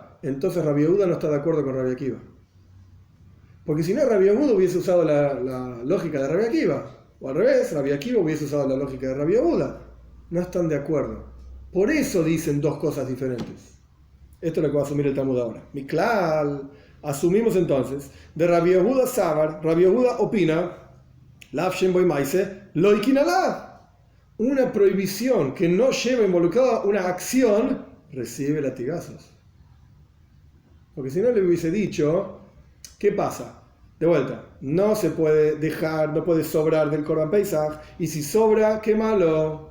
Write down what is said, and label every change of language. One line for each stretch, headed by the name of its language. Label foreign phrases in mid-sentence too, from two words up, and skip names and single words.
Spanish: Entonces Rabbi Yehuda no está de acuerdo con Rabbi Akiva. Porque si no, Rabbi Yehuda hubiese usado la lógica de Rabbi Akiva. O al revés, Rabbi Akiva hubiese usado la lógica de Rabbi Yehuda. No están de acuerdo. Por eso dicen dos cosas diferentes. Esto es lo que va a asumir el Talmud ahora. Miklal, asumimos entonces, de Rabbi Yehuda Sabar, Rabbi Yehuda opina,
Hebrew: לאו שאין בו מעשה לוקין עליו.
Spanish: Una prohibición que no lleva involucrada una acción, recibe latigazos. Porque si no le hubiese dicho, ¿qué pasa? De vuelta, no se puede dejar, no puede sobrar del
Hebrew: קרבן פסח,
Spanish: y si sobra, quémalo.